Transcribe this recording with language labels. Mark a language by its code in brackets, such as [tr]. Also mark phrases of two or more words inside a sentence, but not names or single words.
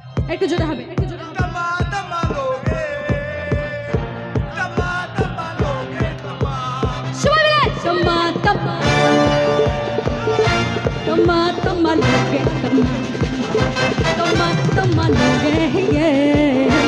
[bn] একটু জোরে হবে, একটু জোরে হবে। [hi] तमा तमा लोगे तमा तमा लोगे तमा [bn] সবাই মিলে [hi] तम्मा तम्मा तम्मा तम्मा लोगे तम्मा तम्मा तम्मा लोगे তম্মা তম্মা তম্মা লোগে